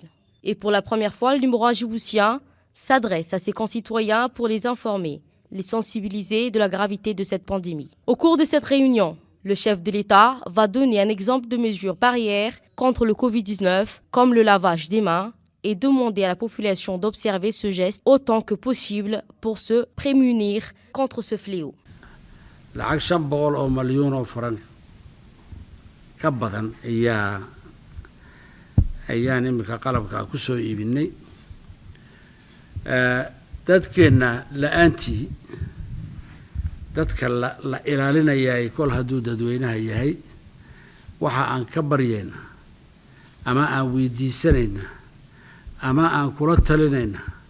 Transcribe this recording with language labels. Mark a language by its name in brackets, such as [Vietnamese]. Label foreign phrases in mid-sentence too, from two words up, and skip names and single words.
[French] Et pour la première fois, le numéro djiboutien s'adresse à ses concitoyens pour les informer, les sensibiliser de la gravité de cette pandémie. Au cours de cette réunion, le chef de l'État va donner un exemple de mesures barrières contre le Covid-19, comme le lavage des mains, et demander à la population d'observer ce geste autant que possible pour se prémunir contre ce fléau. [Somali] lacag 500 milyan oo franc ka badan ayaan imika qalabka ku soo iibinay dadkeena la'aantii dadka la ilaalinayay kol hadduu dadweynaha yahay waxa aan ka baryeena ama aan weydiisanayna ama aan kula talinayna